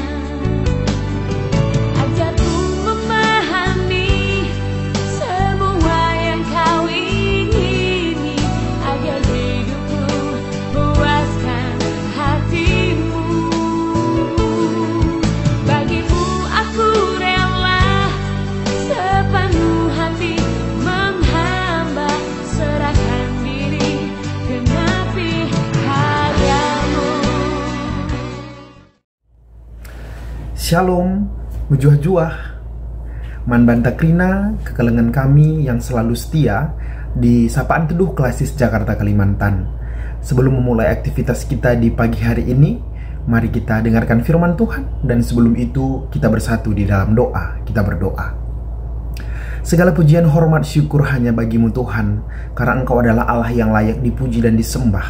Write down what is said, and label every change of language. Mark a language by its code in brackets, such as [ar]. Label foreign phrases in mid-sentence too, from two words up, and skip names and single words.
[id] Ajarku memahami semua yang Kau ingini, agar hidupku puaskan hati-Mu. Bagimu aku rela sepenuh hati menghamba, serahkan diri genapi karya-Mu. Shalom, [btx] mujuah-juah, manbanta krina, kekelengan kami [id] yang selalu setia di Sapaan Teduh Klasis Jakarta Kalimantan. Sebelum memulai aktivitas kita di pagi hari ini, mari kita dengarkan firman Tuhan, dan sebelum itu kita bersatu di dalam doa. Kita berdoa. Segala pujian, hormat, syukur hanya bagi-Mu Tuhan, karena Engkau adalah Allah yang layak dipuji dan disembah.